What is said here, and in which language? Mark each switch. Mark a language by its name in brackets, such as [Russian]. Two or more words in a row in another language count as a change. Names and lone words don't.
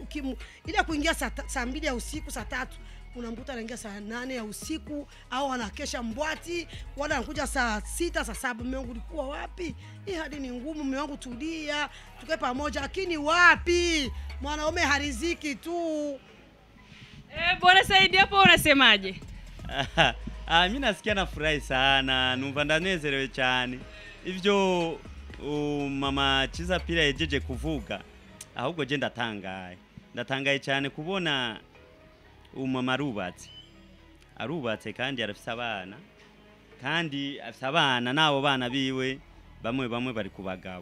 [Swahili] Ile kuingia saa 2 ya usiku, saa 3 unamkuta anaingia saa 8 ya usiku au anakesha mbwati, wala anakuja saa 6 saa 7. Mume wangu ulikuwa wapi? Hii hadi ni ngumu, mume wangu tulia, tukae pamoja lakini wapi? Mwanaume hariziki tu. Bwana Saidi hapo unasemaje? Mimi nasikia nafurahi sana, [Rundi] numva ndanezerewe cyane. Ivyo mama Chiza pira yejeje kuvuga. Ahubwo je ndatangaye cyane kubona umama arubatse kandi arafise abana kandi afise abana nabo bana biwe bamwe bari kubagabo.